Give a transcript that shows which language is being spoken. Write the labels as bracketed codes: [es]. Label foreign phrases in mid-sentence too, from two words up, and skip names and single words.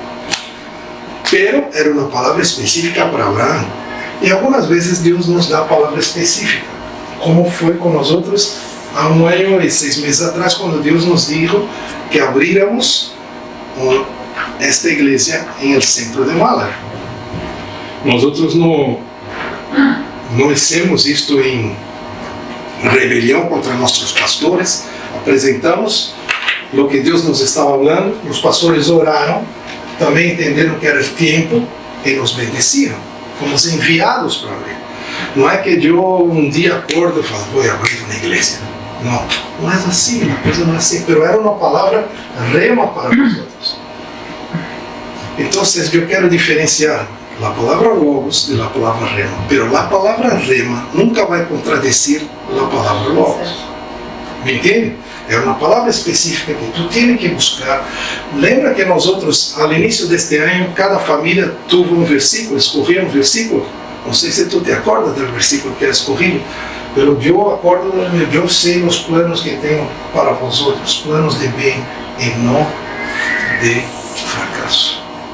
[pt] Pero era uma palavra específica para Abraão. E algumas vezes Deus nos dá a palavra específica, como foi com nós outros há 1 ano e 6 meses atrás, quando Deus nos disse que abríramos esta igreja em [es] el centro de [pt] Málaga. Nós outros não fizemos isto em rebelião contra nossos pastores. Apresentamos o que Deus nos estava falando, os pastores oraram, também entenderam que era o tempo e nos bendeciram. Fomos enviados para abrir. Não é que eu um dia acordo e falo: vou abrir uma igreja. Não, não é assim, a coisa não é assim. Mas era uma palavra rema para nós outros. Então, eu quero diferenciar [es] la palabra logos de la palabra rema. Pero la palabra rema nunca vai contradecir la palabra logos. [pt] Me entende? É uma palavra específica que tu tens que buscar. Lembra que nós outros, ao início deste ano, cada família teve um versículo, escorria um versículo? Não sei se tu te acordas do versículo que é escorrido. Pero eu acordo, eu sei os planos que tenho para vós outros, planos de bem e não de fracasso.